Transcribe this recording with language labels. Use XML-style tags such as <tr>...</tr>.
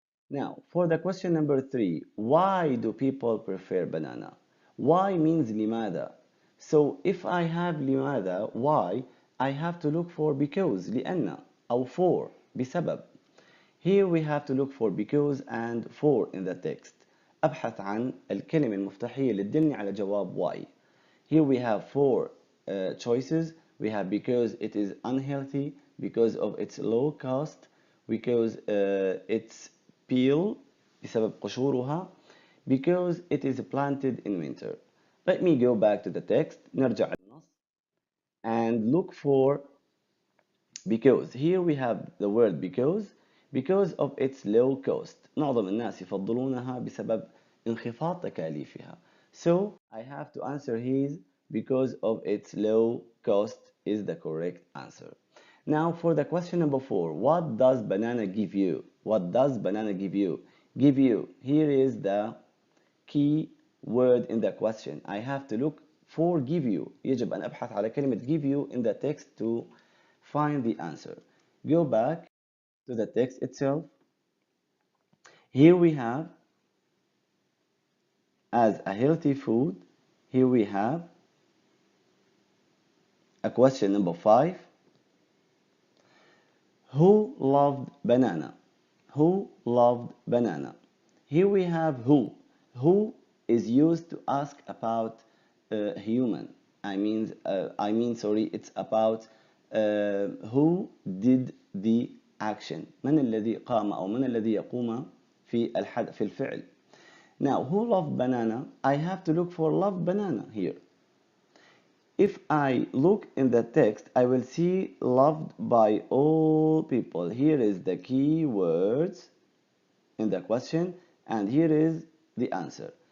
<en>Now, for the question number 3, why do people prefer banana? Why means لماذا. So if I have لماذا, why, I have to look for because, لأن, أو for, بسبب. Here we have to look for because and for in the text.</en> <ar>أبحث عن الكلمة المفتاحية اللي تدلني على جواب why.</ar> <en>Here we have four choices. We have because it is unhealthy, because of its low cost, because it's peel</en> <ar>بسبب قشورها,</ar> <en>because it is planted in winter. Let me go back to the text.</en> <ar>نرجع للنص</ar> <en>and look for because. Here we have the word because of its low cost.</en> <ar>معظم الناس يفضلونها بسبب انخفاض تكاليفها.</ar> <en>So I have to answer his because of its low cost is the correct answer. Now for the question number 4, what does banana give you? What does banana give you? Give you. Here is the key word in the question. I have to look for give you.</en> <ar>يجب أن أبحث على كلمة</ar> <en>give you in the text to find the answer. Go back to the text itself. Here we have as a healthy food. Here we have a question number 5. Who loved banana? Who loved banana? Here we have who. Who is used to ask about human. Sorry, it's about who did the action.</en> <ar>من الذي قام أو من الذي يقوم في الفعل.</ar> <en>Now, who loved banana? I have to look for loved banana here. If I look in the text, I will see loved by all people. Here is the key words in the question, and here is the answer.</en>